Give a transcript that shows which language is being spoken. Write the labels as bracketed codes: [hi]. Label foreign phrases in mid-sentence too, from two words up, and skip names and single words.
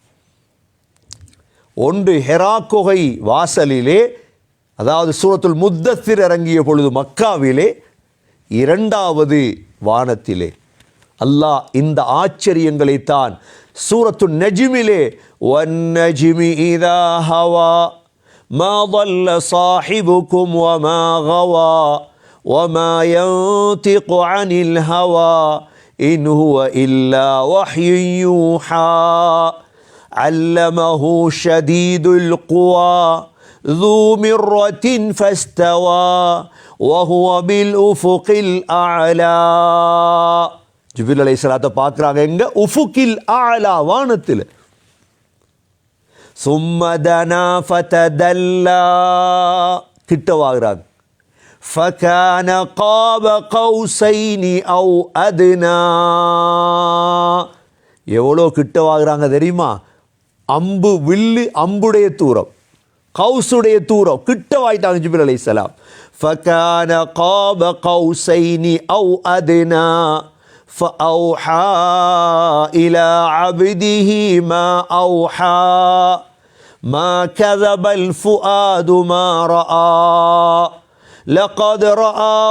[ta] ஒன்று ஹெரா குகை வாசலிலே, அதாவது சூரத்துல் முத்தத்திர் இறங்கிய பொழுது மக்காவிலே, 2வது வானத்திலே. அல்லாஹ் இந்த ஆச்சரியங்களைத்தான் சூரத்துன் நஜ்மிலே [ar] والنجم إذا هوى ما ضل صاحبكم وما غوى وما ينطق عن الهوى إن هو إلا وحي يوحى علمه شديد القوى ذو مرة فاستوى وهو بالأفق الأعلى. [ta] ஜிப்ரீல் அலைஹிஸ்ஸலாத்தை பார்க்குறாங்க எங்க? [ar] الأفق الأعلى, வானத்தில். ثم دنا فتدلى, கிட்டவாகிறாங்க. فكان قاب قوسين أو أدنى. [ta] எவ்வளோ கிட்டவாகிறாங்க தெரியுமா? அம்பு வில்லு, அம்புடைய தூரம், கௌசுடைய தூரம், கிட்டவாயிட்டாங்க ஜிப்ரீல் அலைஹிஸ்ஸலாம். [ar] فكان قاب قوسين أو أدنى فأوحى إلى عبده ما أوحى ما كذب الفؤاد ما رأى لقد رآه